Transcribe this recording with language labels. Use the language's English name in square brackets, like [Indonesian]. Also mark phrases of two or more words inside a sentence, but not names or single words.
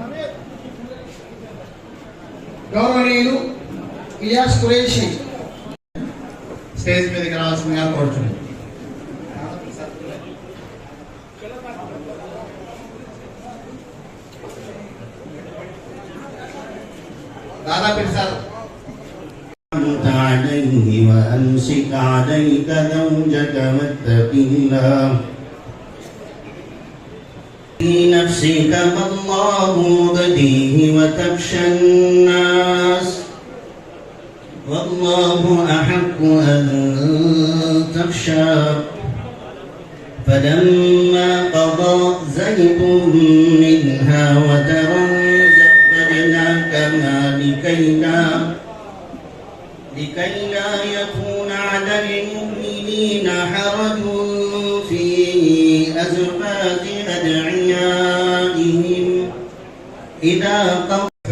[Telugu] గౌరవనీయులు ఇలియాస్ కురేషి స్టేజ్ మీదకి రావాల్సిందిగా కోరుచున్నాం. దాదాపు సార్ [Arabic] عليه وأمسك عليك زوجك واتق الله في نفسك ما الله مبديه وتخشى الناس والله أحق أن تخشى فلما قضى زيد منها وترا زوجناكها لكي لا يكون على المؤمنين حرج في أزواج أدعيائهم إذا قضوا.